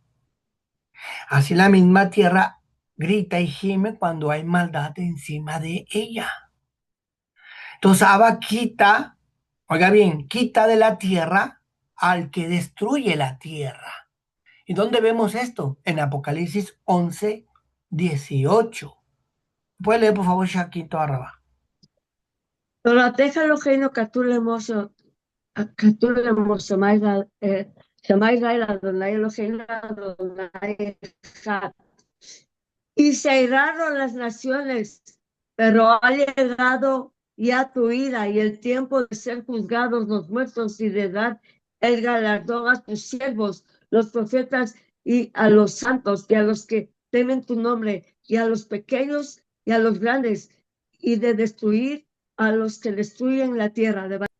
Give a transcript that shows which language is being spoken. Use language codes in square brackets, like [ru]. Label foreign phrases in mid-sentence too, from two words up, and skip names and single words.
[es] Así la misma tierra grita y gime cuando hay maldad encima de ella. Entonces Abba quita, oiga bien, quita de la tierra al que destruye la tierra. ¿Y dónde vemos esto? En Apocalipsis 11:18. ¿Puede leer, por favor, Shaquito Arraba? [he] תורתך אלוהינו כתוב לאמור שמע ישראל אדוני אלוהינו אדוני אחד. [es] Y se airaron las naciones, pero ha llegado ya tu ira y el tiempo de ser juzgados los muertos y de dar el galardón a tus siervos, los profetas y a los santos y a los que temen tu nombre y a los pequeños y a los grandes y de destruir a los que destruyen la tierra.